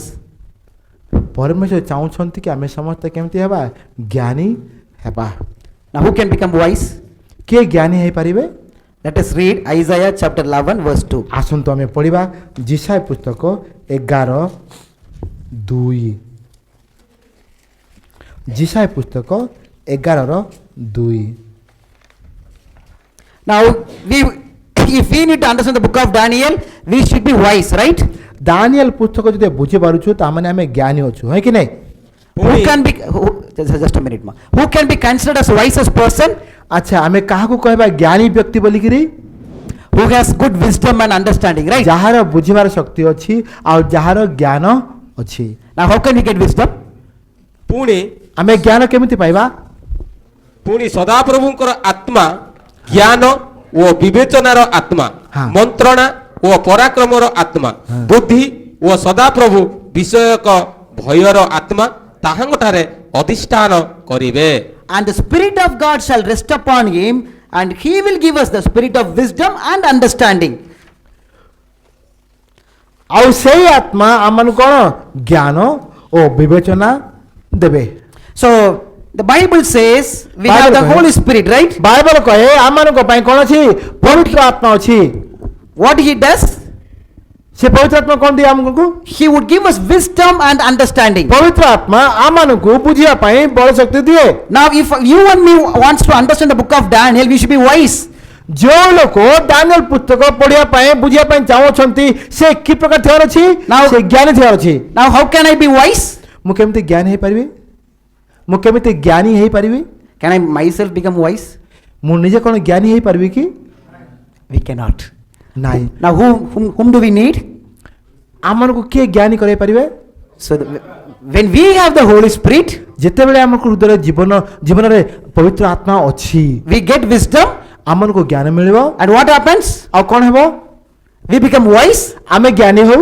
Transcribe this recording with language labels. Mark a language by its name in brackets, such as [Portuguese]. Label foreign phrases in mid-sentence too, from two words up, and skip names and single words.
[Odia] ପରମେଶ୍ୱର ଚାହୁଁଛନ୍ତି କି ଆମେ ସମସ୍ତେ କେମିତି ହେବା? ଜ୍ଞାନୀ ହେବା। [English] Now who can become wise? [Odia] କିଏ ଜ୍ଞାନୀ ହେଇପାରିବେ? [English] Let us read Isaiah chapter 11 verse 2. [Odia] ଆସନ୍ତୁ ଆମେ ପଢ଼ିବା ଯିଶାୟ ପୁସ୍ତକ 11:2 ଯିଶାୟ ପୁସ୍ତକ 11:2 [English] Now if we need to understand the book of Daniel, we should be wise, right? [Odia] ଦାନିଏଲ ପୁସ୍ତକ ଯଦି ବୁଝିପାରୁଛୁ ତାମାନେ ଆମେ ଜ୍ଞାନୀ ଅଛୁ, ହଁ କି ନାହିଁ? [English] Who can be just a minute ma. Who can be considered as wisest person? [Odia] ଆଚ୍ଛା ଆମେ କାହାକୁ କହିବା ଜ୍ଞାନୀ ବ୍ୟକ୍ତି ବୋଲିକିରି? [English] Who has good wisdom and understanding, right? [Odia] ଯାହାର ବୁଝିବାର ଶକ୍ତି ଅଛି ଆଉ ଯାହାର ଜ୍ଞାନ ଅଛି। [English] Now how can we get wisdom? [Odia] ପୁଣି ଆମେ ଜ୍ଞାନ କେମିତି ପାଇବା? ପୁଣି ସଦାପ୍ରଭୁଙ୍କର ଆତ୍ମା ଜ୍ଞାନ ଓ ବିବେଚନାର ଆତ୍ମା, ହଁ। ମନ୍ତ୍ରଣା ଓ ପରାକ୍ରମର ଆତ୍ମା, ବୁଦ୍ଧି ଓ ସଦାପ୍ରଭୁ ବିଷୟକ ଭୟର ଆତ୍ମା ତାହାଙ୍କଠାରେ ଅଧିଷ୍ଠାନ କରିବେ। [English] And the spirit of God shall rest upon him, and he will give us the spirit of wisdom and understanding. [Odia] ଆଉ ସେଇ ଆତ୍ମା ଆମମାନଙ୍କୁ କ'ଣ ଜ୍ଞାନ ଓ ବିବେଚନା ଦେବେ। [English] So the Bible says we have the Bible Holy Spirit, right? [Odia] ବାଇବଲ କହେ ଆମମାନଙ୍କ ପାଇଁ କ'ଣ ଅଛି? ପବିତ୍ର ଆତ୍ମା ଅଛି। [English] What he does? [Odia] ସେ ପବିତ୍ର ଆତ୍ମା କ'ଣ ଦିଏ ଆମକୁ? [English] He would give us wisdom and understanding. [Odia] ପବିତ୍ର ଆତ୍ମା ଆମମାନଙ୍କୁ ବୁଝିବା ପାଇଁ ବଳ ଶକ୍ତି ଦିଏ। [English] Now if you and me wants to understand the book of Daniel, we should be wise. [Odia] ଯେଉଁ ଲୋକ ଦାନିଏଲ ପୁସ୍ତକ ପଢ଼ିବା ପାଇଁ ବୁଝିବା ପାଇଁ ଚାହୁଁଛନ୍ତି ସେ କି ପ୍ରକାର ଥିବାର ଅଛି? [English] Now- [Odia] ସେ ଜ୍ଞାନୀ ଥିବାର ଅଛି। [English] Now how can I be wise? [Odia] ମୁଁ କେମିତି ଜ୍ଞାନୀ ହେଇପାରିବି? ମୁଁ କେମିତି ଜ୍ଞାନୀ ହେଇପାରିବି? [English] Can I myself become wise? [Odia] ମୁଁ ନିଜେ କ'ଣ ଜ୍ଞାନୀ ହେଇପାରିବି କି? [English] We cannot. [Odia] ନାହିଁ। [English] Now whom do we need? [Odia] ଆମମାନଙ୍କୁ କିଏ ଜ୍ଞାନୀ କରାଇ ପାରିବେ? [English] So when we have the Holy Spirit, [Odia] ଯେତେବେଳେ ଆମକୁ ହୃଦୟରେ ଜୀବନରେ ପବିତ୍ର ଆତ୍ମା ଅଛି [English] we get wisdom, [Odia] ଆମମାନଙ୍କୁ ଜ୍ଞାନ ମିଳିବ। [English] and what happens? [Odia] ଆଉ କ'ଣ ହେବ? [English] We become wise, [Odia] ଆମେ ଜ୍ଞାନୀ ହଉ